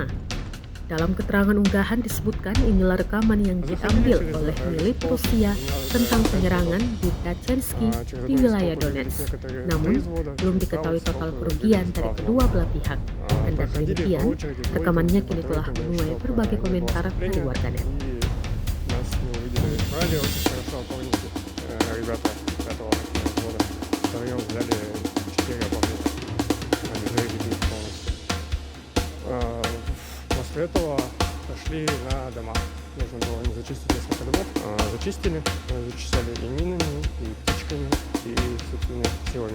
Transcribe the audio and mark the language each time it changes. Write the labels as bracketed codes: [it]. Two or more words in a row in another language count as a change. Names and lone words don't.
[id] Dalam keterangan unggahan disebutkan inilah rekaman yang diambil oleh militer Rusia tentang penyerangan di Dachensky di wilayah Donetsk. Namun, belum diketahui total kerugian dari kedua belah pihak. Kendati demikian, rekamannya kini telah menuai berbagai komentar dari warganet. [ru] После этого пошли на дома. Нужно было зачистить несколько домов. Зачистили, зачищали и минами, и птичками, и собственными силами.